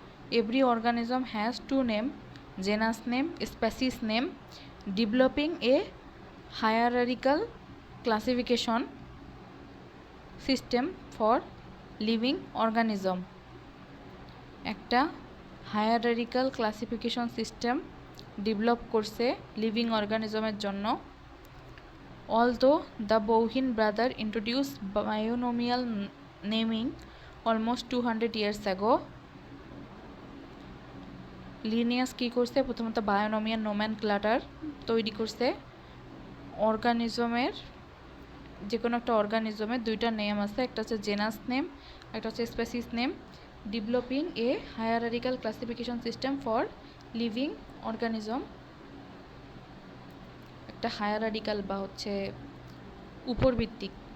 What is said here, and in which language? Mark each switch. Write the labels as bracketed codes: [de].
[en] Every organism has two name, genus name, species name, developing a hierarchical classification system for living organism. [bn] একটা হায়ারারিক্যাল classification system develop করছে living অর্গানিজমের জন্য। [en] Although the Bowhin brother introduced binomial naming almost 200 years ago, [bn] Linnaeus কী করছে? প্রথমত বায়োনোমিয়াল নোমেনক্লাটার তৈরি করছে। অর্গানিজমের যে কোনো একটা অর্গানিজমের দুইটা নেম আছে, একটা হচ্ছে জেনাস নেম, একটা হচ্ছে species name. [en] developing a hierarchical classification system for living organism, [bn] একটা হায়ারারিক্যাল বা হচ্ছে উপরভিত্তিক।